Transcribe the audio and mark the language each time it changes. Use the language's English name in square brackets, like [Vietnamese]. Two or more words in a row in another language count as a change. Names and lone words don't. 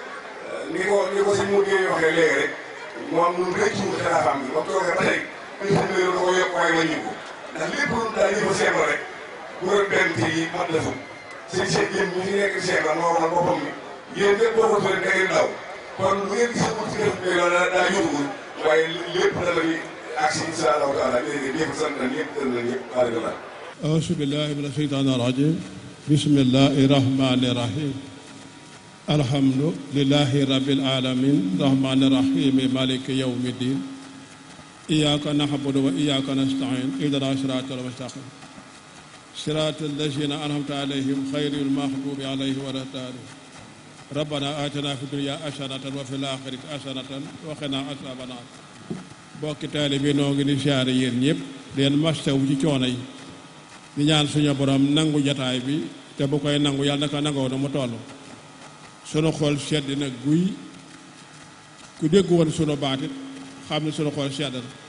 [Wolof] ni ko sëñ Modou Gueye waxee léegi rek moom ñun rëccu wu xilaafaam bi ba toogee ba tey sëñ bi yow da ko yokk waaye wàññi ko ndax lépp lu daal di ko seetlu rek bu doon benn te yi mat la fukk sëñ Cheikh yéen ñi fi nekk Cheikh la moo waxal boppam ni yéen ñëpp boo ko tuddee da ngeen daw kon lu ngeen gisagul ci def bi loolu daa yóbbul waaye lépp dana fi agsi [Arabic] إن شاء الله تعالى [Wolof] léegi ñëpp sant nañ ñëpp gërëm nañ ñëpp alhamdulilah. [Arabic] أعوذ بالله من الشيطان الرجيم بسم الله الرحمن الرحيم الحمد لله رب العالمين الرحمن الرحيم مالك يوم الدين إياك نعبد وإياك نستعين اهدنا الصراط المستقيم صراط الذين أنعمت عليهم غير المغضوب عليهم ولا الضالين ربنا آتنا في الدنيا حسنة وفي الآخرة حسنة وقنا عذاب النار [Wolof] bokki taalibe bi noo ngi di siyaare yéen ñëpp leen mastawu ci coono yi di ñaan suñu borom nangu jataay bi te bu koy nangu yàlla naka nangoo na mu toll sunu xol sedd nag guy ku dégg woon sunu baatit xam ne sunu xol sedd na